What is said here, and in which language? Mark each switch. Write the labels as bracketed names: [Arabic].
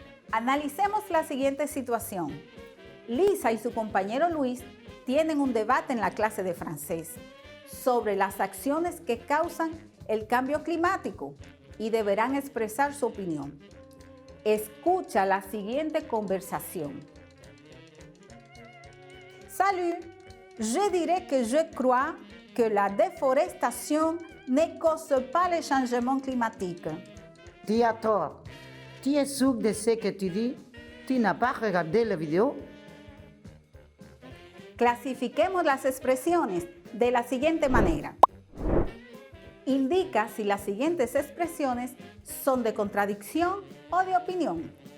[Spanish] Analicemos la siguiente situación. Lisa y su compañero Luis tienen un debate en la clase de francés sobre las acciones que causan el cambio climático y deberán expresar su opinión. Escucha la siguiente conversación. [French] Salut, je dirais que je crois que la déforestation ne cause pas le changement climatique. Tu as tort. Tu es sûr de ce que tu dis? Tu n'as pas regardé la vidéo? [Spanish] Clasifiquemos las expresiones de la siguiente manera. Indica si las siguientes expresiones son de contradicción o de opinión.